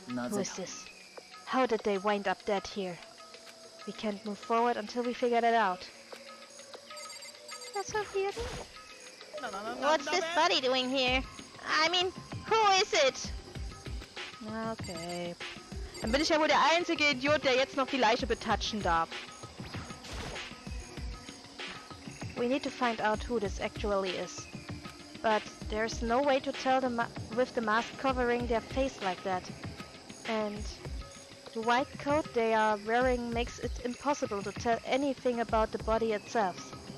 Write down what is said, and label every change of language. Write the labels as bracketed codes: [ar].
[en] Who is this? How did they wind up dead here? We can't move forward until we figure that out. That's so weird. What's this body doing here? I mean, who is it? Okay. [de] Dann bin ich ja wohl der einzige Idiot, der jetzt noch die Leiche betatschen darf. [en] We need to find out who this actually is. But there's no way to tell with the mask covering their face like that. And the white coat they are wearing makes it impossible to tell anything about the body itself.